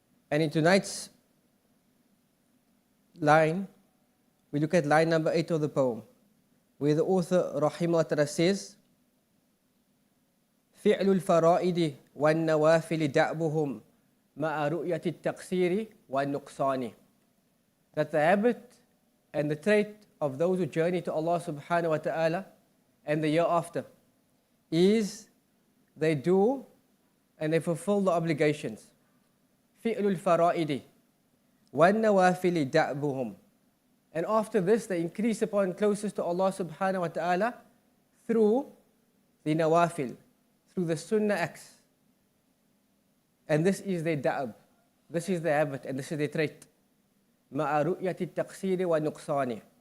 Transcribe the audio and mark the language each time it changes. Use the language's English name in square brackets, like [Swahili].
[English] And in tonight's line, we look at line number 8 of the poem, where the author Rahimahu ta'ala says, [Arabic] فعل الفرائد والنوافل دأبهم مع رؤية التقصير والنقصان. [English] That the habit and the trait of those who journey to Allah subhanahu wa ta'ala and the year after is they do and they fulfill the obligations. [Arabic] فعل الفرائد وَالنَّوَافِلِ دَأْبُهُمْ. [English] And after this, they increase upon closest to Allah subhanahu wa ta'ala through the nawafil, through the sunnah acts. And this is their da'ab, this is their habit, and this is their trait. [Arabic] مَعَ رُؤْيَةِ التَّقْصِيرِ وَالنُّقْصَانِ.